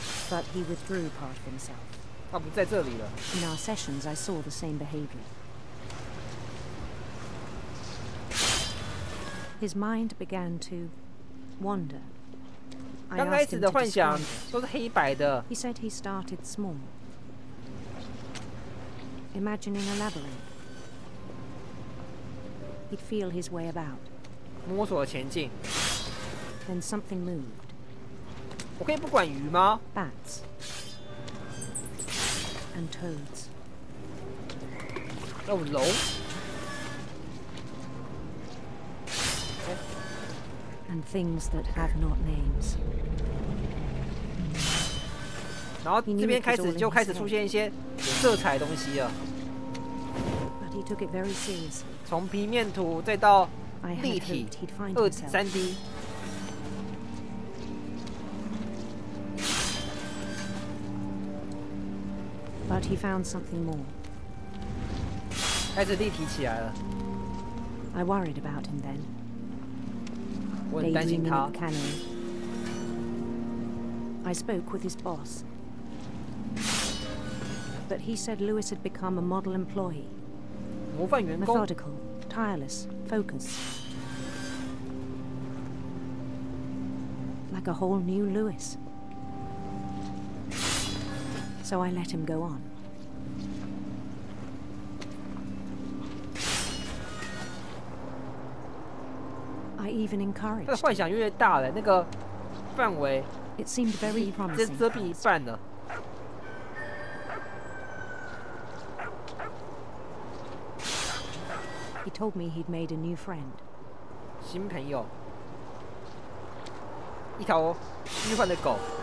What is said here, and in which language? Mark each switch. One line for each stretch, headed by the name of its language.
English: But he withdrew part of himself.
Chinese: 他不在这里了。
English: In our sessions, I saw the same behavior. His mind began to wander.
Chinese: 刚开始的幻想都是黑白的。
English: He said he started small, imagining a labyrinth. He'd feel his way about.
Chinese: 摸索前进。
English: Then something moved.
Chinese: 我可以不管鱼吗
English: ？Bats and toads.
Chinese: 有龙。
English: And things that have not names.
Chinese: 然后这边就开始出现一些有色彩的东西了。
English: But he took it very seriously.
Chinese: 从平面图再到立体3D。
English: But he found something more.
Chinese: 开始立体起来了。
English: I worried about him then.
Chinese: 我很担心他。
English: I spoke with his boss, but he said Lewis had become a model employee.
Chinese: 模范员工。
English: Methodical, tireless, focused. Like a whole new Lewis. So I let him go on. I even encouraged.
Chinese: 他的幻想越大了，那个范围
English: It seemed very promising.
Chinese: 遮蔽一半了。
English: He told me he'd made a new friend.
Chinese: 新朋友，一条虚幻的狗。